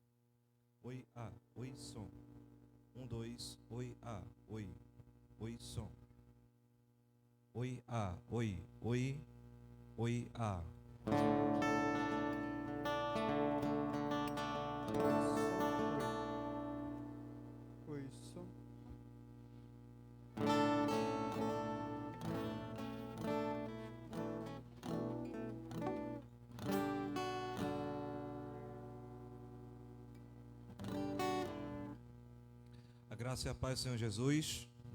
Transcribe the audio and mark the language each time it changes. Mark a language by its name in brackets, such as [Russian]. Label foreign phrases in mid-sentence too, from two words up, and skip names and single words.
[Portuguese] Oi, A. Oi, som. 1, 2, oi, A. Oi, oi, som. Oi, A. Oi, oi, oi, A. Oi, som. A graça e a paz do Senhor Jesus.